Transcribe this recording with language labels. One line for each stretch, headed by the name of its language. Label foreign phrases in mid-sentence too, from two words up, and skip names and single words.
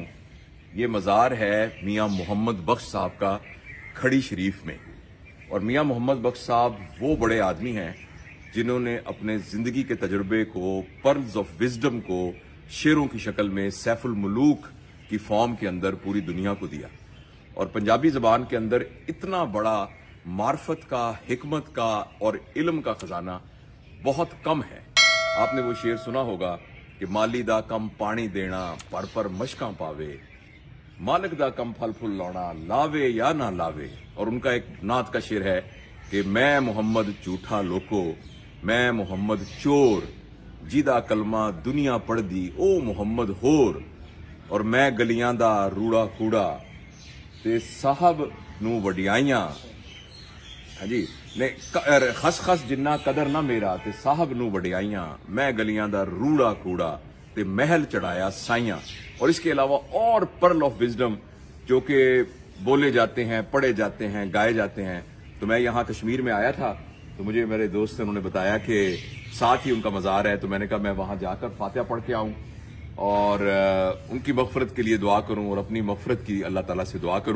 Urdu: یہ مزار ہے میاں محمد بخش صاحب کا کھڑی شریف میں، اور میاں محمد بخش صاحب وہ بڑے آدمی ہیں جنہوں نے اپنے زندگی کے تجربے کو،
English: pearls of wisdom
Urdu: کو شعروں کی شکل میں سیف الملوک کی فارم کے اندر پوری دنیا کو دیا، اور پنجابی زبان کے اندر اتنا بڑا معرفت کا، حکمت کا اور علم کا خزانہ بہت کم ہے۔ آپ نے وہ شعر سنا ہوگا کہ
Punjabi: مالی دا کم پانی دینا پر مشکاں پاوے، مالک دا کم پھل پھل لانا لاوے یا نہ لاوے۔
Urdu: اور ان کا ایک نعت کا شعر ہے کہ
Punjabi: میں محمد جھوٹا لوکو، میں محمد چور، جیدہ کلمہ دنیا پڑھ دی او محمد ہور،
Urdu: اور
Punjabi: میں گلیاں دا روڑا کوڑا تے صاحب نو وڈیائیاں، جی خس خس جنہ قدر نہ میرا تے صاحب نو وڈیائیاں، میں گلیاں دا روڑا کوڑا تے محل چڑھایا سائیاں۔
Urdu: اور اس کے علاوہ اور
English: pearl of wisdom
Urdu: جو کہ بولے جاتے ہیں، پڑھے جاتے ہیں، گائے جاتے ہیں۔ تو میں یہاں کشمیر میں آیا تھا تو مجھے میرے دوست انہوں نے بتایا کہ ساتھ ہی ان کا مزار ہے، تو میں نے کہا میں وہاں جا کر فاتحہ پڑھ کے آؤں اور ان کی مغفرت کے لیے دعا کروں اور اپنی مغفرت کی اللہ تعالیٰ سے دعا کروں۔